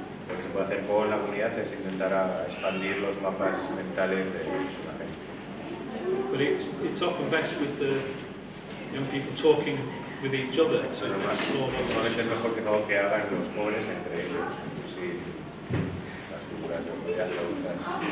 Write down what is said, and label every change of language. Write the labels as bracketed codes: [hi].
[es] Lo que se puede hacer con la comunidad es intentar expandir los mapas mentales de la gente. [en] but it's often best with the young people talking with each other. So [es] Normalmente es mejor que es algo que hagan los jóvenes entre ellos. Sí, las figuras de adultas.